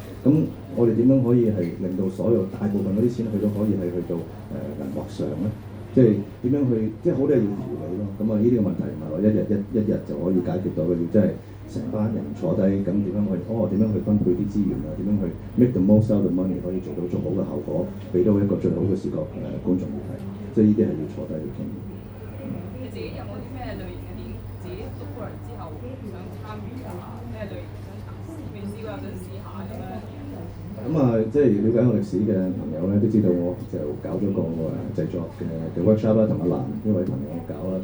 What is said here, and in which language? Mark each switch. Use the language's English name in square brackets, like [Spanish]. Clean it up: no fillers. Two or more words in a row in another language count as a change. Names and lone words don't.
[Cantonese] 咁我哋點樣可以係令到所有大部分嗰啲錢去到可以係去到銀幕上咧？即係點樣去？即係好多嘢要調理咯。咁呢啲嘅問題唔係話一日就可以解決到嘅，要即係成班人坐低，咁點樣去？點樣去分配啲資源啊？點樣去 [English] make the most out of money [Cantonese] 可以做到好嘅效果，俾到一個最好嘅視覺觀眾去睇。即係呢啲係要坐低去傾。你自己有冇啲咩類型嘅電影自己讀過嚟之後想參與啊？咩類型想嘗試？未試過又想試下咁樣？即係了解我歷史嘅朋友咧，都知道我就搞咗個製作嘅 workshop 啦，同阿蘭呢位朋友搞啦。